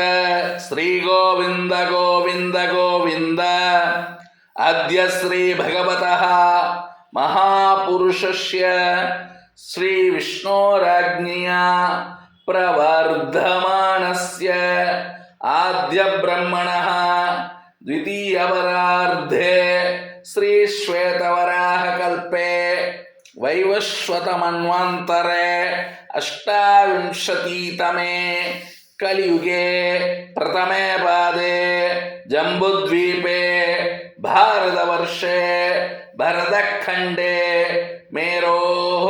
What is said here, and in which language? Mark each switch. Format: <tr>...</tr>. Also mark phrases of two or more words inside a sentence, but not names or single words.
<sa>श्री गोविन्द गोविन्द गोविन्द. अद्य श्री भगवतः महापुरुषस्य श्री विष्णोराज्ञया प्रवर्तमानस्य आद्य ब्रह्मणः द्वितीयवरार्धे श्री श्वेतवराह कल्पे वैवस्वतमन्वन्तरे अष्टाविंशतितमे कलियुगे प्रथमे पादे जम्बुद्वीपे भारतवर्षे भरतखण्डे मेरोः</sa>